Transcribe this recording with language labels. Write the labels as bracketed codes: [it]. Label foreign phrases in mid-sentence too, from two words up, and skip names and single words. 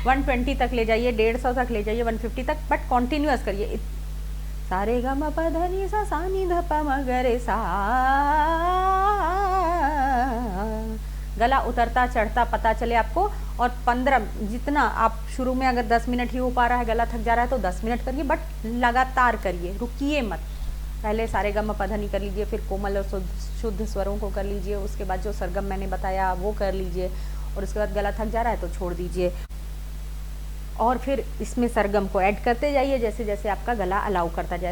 [hi] 120 तक ले जाइए, 150 तक ले जाइए, 150 तक, बट कॉन्टिन्यूअस करिए। सारे ग म प ध नि सा नी ध प म ग रे सा, गला उतरता चढ़ता पता चले आपको। और 15 जितना आप शुरू में अगर 10 मिनट ही हो पा रहा है, गला थक जा रहा है तो 10 मिनट करिए, बट लगातार करिए, रुकिए मत। पहले सारे ग म प ध नि कर लीजिए, फिर कोमल और शुद्ध स्वरों को कर लीजिए, उसके बाद जो सरगम मैंने बताया वो कर लीजिए, और उसके बाद गला थक जा रहा है तो छोड़ दीजिए, और फिर इसमें सरगम को ऐड करते जाइए जैसे जैसे आपका गला अलाउ करता जाए।